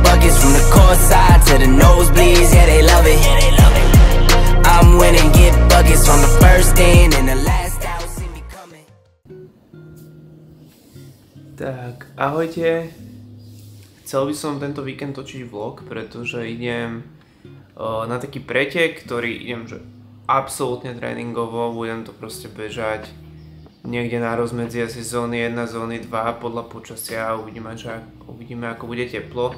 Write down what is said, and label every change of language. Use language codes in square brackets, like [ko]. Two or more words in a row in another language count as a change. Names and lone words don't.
[en] buckets from the court side to the nosebleeds, yeah, they love it. I'm winning, get buckets from the first in and the last out, see me coming. [sk] Tak, ahojte. Chcel by som tento víkend točiť vlog, pretože idem na taký pretek, ktorý idem že absolútne tréningovo, budem to proste bežať niekde na rozmedzi asi zóny 1, zóny 2 podľa počasia, uvidíme ako bude teplo.